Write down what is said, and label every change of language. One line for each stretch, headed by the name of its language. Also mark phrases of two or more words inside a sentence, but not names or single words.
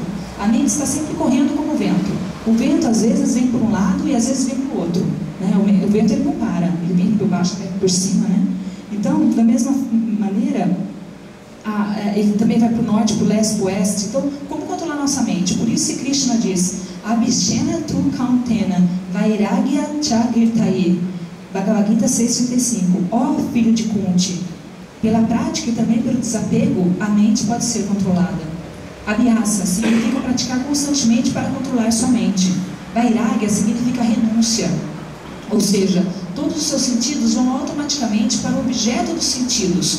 Portuguese: A mente está sempre correndo como o vento. O vento às vezes vem por um lado e às vezes vem para o outro, né? O vento ele não para, ele vem por baixo, por cima, né? Então, da mesma maneira, ele também vai para o norte, para o leste, para o oeste. Então, como controlar nossa mente? Por isso que Krishna diz,
Sanskrit: Abhishena tu kautena, vairagya chagirtaye, Bhagavad Gita 6:35.
Portuguese: Ó filho de Kunti, pela prática e também pelo desapego, a mente pode ser controlada. Abhyasa significa praticar constantemente para controlar sua mente. Vairagya significa renúncia, ou seja, todos os seus sentidos vão automaticamente para o objeto dos sentidos.